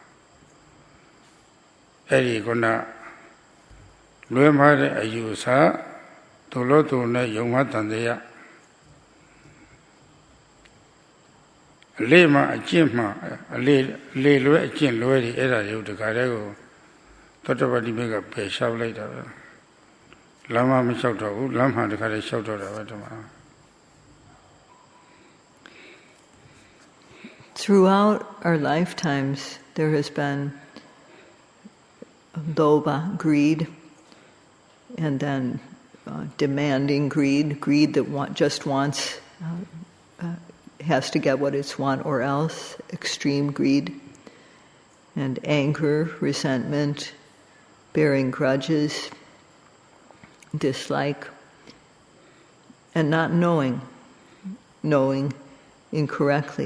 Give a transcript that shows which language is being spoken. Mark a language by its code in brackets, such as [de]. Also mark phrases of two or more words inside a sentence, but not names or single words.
[my] အဲ့ဒီကုဏလွဲမှားတဲ့အယူဆသူလို့သူနဲ့ယုံမှတန်တရားအလေးမှအကျင့်မှအလေးလွဲအကျင့်လွဲတွေအဲ့ဒါတွေကိုတခါတည်းကိုသောတပတိမေကပယ်လျှောက်လိုက်တာပဲလမ်းမမလျှောက်တော့ဘူးလမ်းမှတခါတည်းလျှောက်တော့တာပဲဒီမှာ [en] Throughout our lifetimes, there has been lobha, greed, and then demanding greed that just wants, has to get what it's want or else, extreme greed, and anger, resentment, bearing grudges, dislike, and not knowing incorrectly.